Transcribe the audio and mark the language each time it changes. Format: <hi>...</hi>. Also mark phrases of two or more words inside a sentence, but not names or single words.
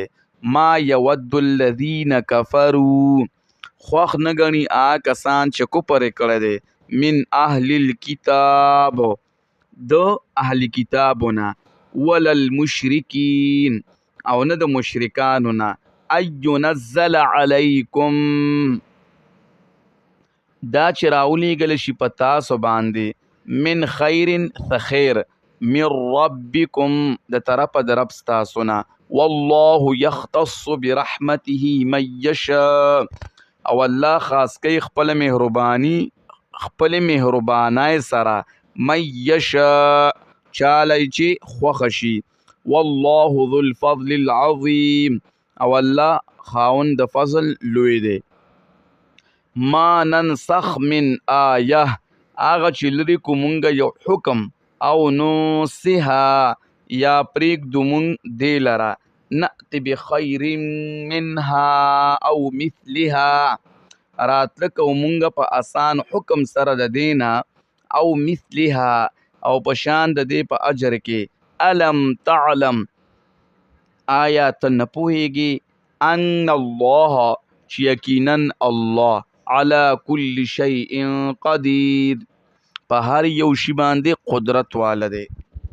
<ar>ما یود الذین کفروا</ar> <ps>خوخ نگنی کسان چې کفر کړی دی</ps> <ar>من اهل الکتاب</ar> <ps>د اهل کتابونه</ps> <ar>ولا المشرکین</ar> <ps>او نه د مشرکانو نه</ps> <ar>ینزل علیکم</ar> <ps>دا چې راولیږلی شي په تاسو باندې</ps> <ar>من خیر خیر من ربکم</ar> <ps>د طرفه د رب ستاسو نه</ps> <ar>والله یختص برحمته من یشاء</ar> <ps>او الله خاص کوي خپل مهربانۍ سره</ps> <ar>من یشاء</ar> <ps>چالی چې خوښه شي</ps> <ar>والله ذو الفضل العظیم</ar> <ps>او الله خاوند د فضل لوی دی.</ps> <ar>ما ننسخ من آیه</ar> <ps>هغه چې لرې کو مونږ یو حکم او نوسها یا پرېږدو مونږ دې لره</ps> <ar>نأت بخیر منها او مثلها</ar> <ps>راتله کوو مونږ په اسان حکم سره د دینا او مثلها او په شان د دې په اجر کې</ps> <ar>الم تعلم</ar> <ps>آیا ته نه پوهېږې</ps> <ar>ان الله</ar> <ps>چې یقینا الله</ps> <ar>على كل شيء قدير</ar> <ps>په هر یو شي باندې قدرت والا دی.</ps>